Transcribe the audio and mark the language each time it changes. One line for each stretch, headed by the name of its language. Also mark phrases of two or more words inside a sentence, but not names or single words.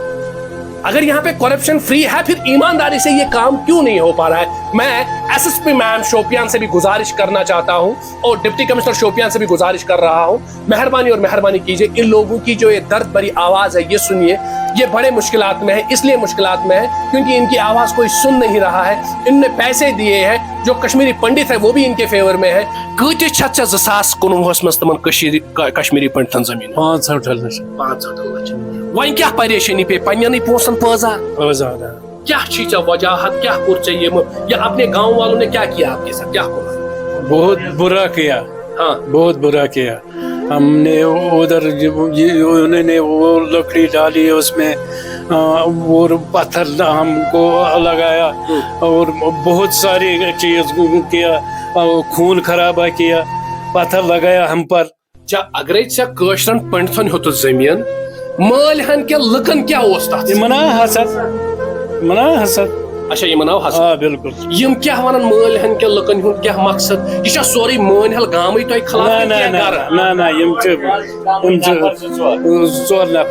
Urdu: اگر یہاں پہ کرپشن فری ہے پھر ایمانداری سے یہ کام کیوں نہیں ہو پا رہا ہے میں ایس ایس پی میم شوپیان سے بھی گزارش کرنا چاہتا ہوں اور ڈپٹی کمشنر شوپیان سے بھی گزارش کر رہا ہوں مہربانی کیجئے ان لوگوں کی جو یہ درد بھری آواز ہے یہ سنیے یہ بڑے مشکلات میں ہے اس لیے مشکلات میں ہے کیونکہ ان کی آواز کوئی سن نہیں رہا ہے ان نے پیسے دیے ہیں جو کشمیری پنڈت ہے وہ بھی ان کے فیور میں ہے
Kashmiri: کۭتِس چھت ژےٚ 2019 منٛز تِمن کشمیری پنڈتن زمین 65 لچھ وۄنۍ کیٛاہ پریشانی پے پننٮ۪نٕے پونٛسن پٲزار کیا چھی ژےٚ وجاہت کیا کوٚر ژےٚ یِمہٕ
Urdu: یا اپنے گاؤں والوں نے کیا کیا آپ کے ساتھ
Kashmiri: کیا کوٚر
Urdu: بہت برا کیا ہاں بہت برا کیا ہم نے ادھر انہوں نے وہ لکڑی ڈالی اس میں اور پتھر ہم کو لگایا اور بہت ساری چیز کیا خون خرابہ کیا پتھر لگایا ہم پر
Kashmiri: اگرے ژےٚ کٲشرٮ۪ن پنڈتن ہیوٚتُتھ زٔمیٖن مٲلۍ ہن کہِ لُکن کیٛاہ اوس تتھ منا حسد اچھا یِمن آو حسد
Urdu: ہاں بالکل
Kashmiri: یِم کیٛاہ ونان مٲلۍ ہن کہِ لُکن ہُنٛد کیٛاہ مقصد یہِ چھا سورُے مٲنۍ ہل گامٕے تۄہہِ خلاف نہ یم ژور نفر